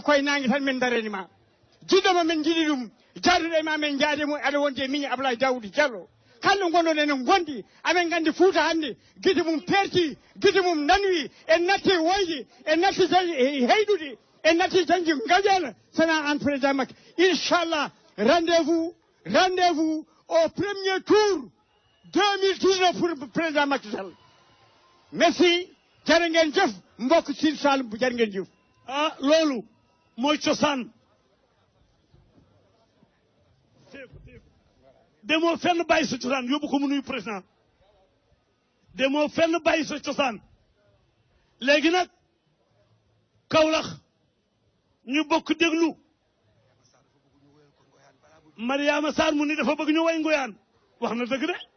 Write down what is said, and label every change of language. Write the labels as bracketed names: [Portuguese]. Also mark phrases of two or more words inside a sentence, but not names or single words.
[Fula] koye nangue tan min daranima jiɗɗoma min jiiɗi ɗum jaaduɗo e ma men jaadimo aɗa wonde e miñi Ablaye Daouda Diallo kalno gonɗon enen gondi amen gandi Fouta hannde guite mum perti guite mum nanwi en natti woyde en natti heyɗude en natti dañde gaƴana sona an président Macky inchallah [French] rendez-vous au premier tour 2019 pour président Macky Sall merci [Wolof] jërë ngeen jëf mbokk Sine Saloum bu jërë ngeen jëf ah loolu mooy cosaan demoo fenn bàyyi sa cosaan yóbbu ko mu nuyu président demoo fenn bàyyi sa cosaan léegi nag Kaolack ñu bokk déglu Mariama Sarr mu ni dafa bëgg ñu way ngoyaan wax na dëgg de